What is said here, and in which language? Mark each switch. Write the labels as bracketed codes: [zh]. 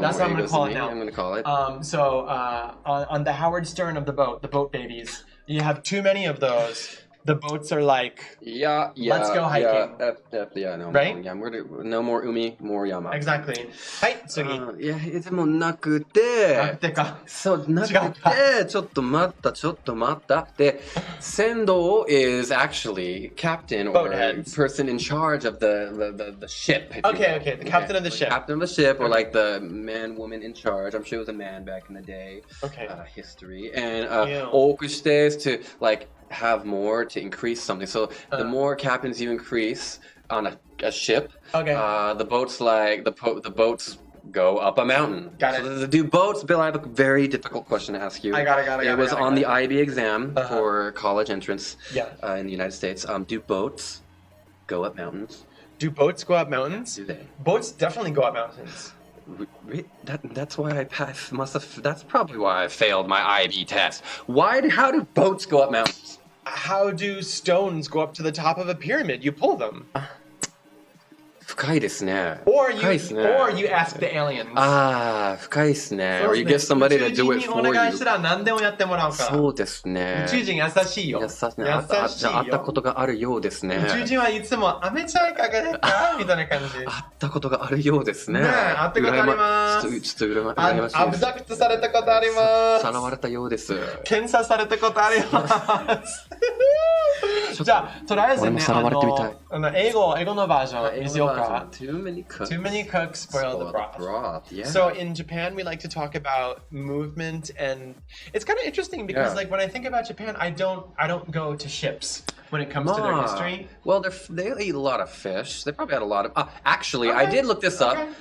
[en] That's what I'm going to call it now. I'm going to call it. So on the Howard stern of the boat babies, you have too many of those. The boats are like, let's go hiking. No, right? No more umi, more yama. Exactly. [ja] はい、次。でもなくて、そう、なくて、ちょっと待った。 [en] で、船頭 is actually captain or person in charge of the ship. Okay, the captain of the ship. Captain of the ship, or like the man, woman in charge. I'm sure it was a man back in the day. Okay. History. And 多くして is to like have more, to increase something. So the more captains you increase on a ship, the boats go up a mountain. Got it. So do boats, Bill, I have a very difficult question to ask you. I got it. It was on the IB exam for college entrance in the United States. Do boats go up mountains? Do boats go up mountains? Do they? Boats definitely go up mountains. That's why I that's probably why I failed my IB test. How do boats go up mountains? How do stones go up to the top of a pyramid? You pull them. [ja] 深いですね。 [en] Or [ja] 深いですね。 [en] you ask the aliens. [ja] 深いですね。 [en] Or you get somebody to do it for you. [ja] 宇宙人にお願いしたら何でもやってもらうから。そうですね。宇宙人優しいよ。優しいね。会ったことがあるようですね。宇宙人はいつも、アメちゃんいかがですかみたいな感じ。会ったことがあるようですね。ねえ、会ったことあります。ちょっと羨ましいです。アブダクトされたことあります。さらわれたようです。検査されたことあります。じゃあ、とりあえずね、英語のバージョンにしようか。 [en] Too many cooks spoil the broth. Yeah. So in Japan, we like to talk about movement, and it's kind of interesting because, like, when I think about Japan, I don't go to ships when it comes to their history. Well, they eat a lot of fish. They probably had a lot of. Actually, I did look this up.